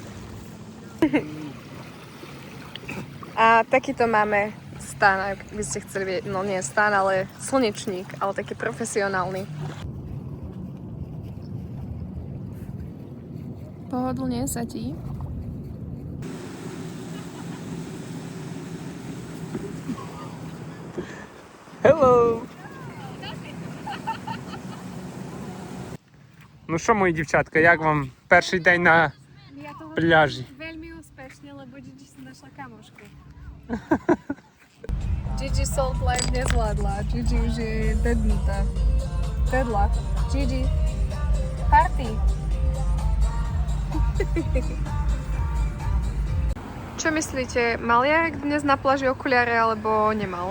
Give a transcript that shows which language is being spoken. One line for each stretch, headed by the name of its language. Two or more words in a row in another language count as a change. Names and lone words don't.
Slovak: A takýto máme stan, ak by ste chceli vedieť, no nie stan, ale slnečník, ale taký profesionálny. Pohodlne sa ti. Hello!
Ukrainian: Ну що, мої дівчатка, як вам перший день на
Slovak: Ja to
Ukrainian: пляжі?
Slovak: veľmi úspešne, lebo Gigi si našla kamošku. Gigi Salt Life nezvládla. Gigi už je dednutá. Dedla. Gigi. Party. Čo myslíte, mal Jarek dnes na pláži okuliare alebo nemal?